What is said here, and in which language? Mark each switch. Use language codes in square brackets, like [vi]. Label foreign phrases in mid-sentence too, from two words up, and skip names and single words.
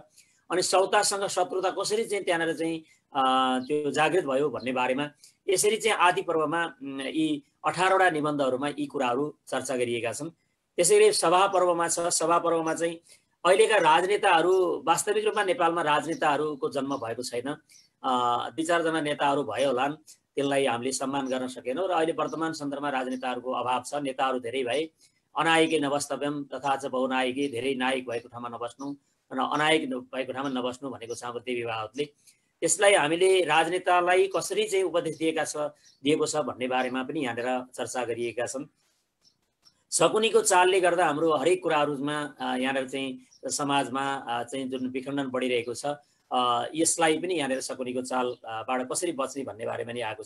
[ne] अनि सौतासँग शत्रुता कसरी चाहिँ त्यहाँनिर चाहिँ त्यो जागृत भयो भन्ने बारेमा यसरी चाहिँ आदि पर्वमा यी 18वटा निबन्धहरूमा यी कुराहरू चर्चा गरिएका छन्। त्यसैले सभा पर्वमा छ। सभा पर्वमा चाहिँ अहिलेका राजनेताहरू, वास्तविक रूपमा नेपालमा राजनेताहरूको जन्म भएको छैन। 2-4जना नेताहरू भए होलान्, त्यसलाई हामीले सम्मान गर्न सकेनौँ र अहिले वर्तमान सन्दर्भमा राजनेताहरूको अभाव छ। नेताहरू धेरै भए, [sa] अनायिकै नवस्तव्यम तथा च बहुनायिकै, [ne] धेरै नायक भएको ठाउँमा नबस्नु र अनायक भएको ठाउँमा नबस्नु भनेको छ हाम्रो देवी भावतले। त्यसलाई हामीले राजनेतालाई कसरी चाहिँ उपदेश दिएको छ भन्ने बारेमा पनि यहाँनिर चर्चा गरिएका छन्। शकुनीको चालले गर्दा हाम्रो हरेक कुराहरूमा यहाँनिर चाहिँ समाजमा चाहिँ जुन विखण्डन बढिरहेको छ, यसलाई पनि यहाँनिर शकुनीको चालबाट कसरी बच्ने भन्ने बारेमा नि आएको छ।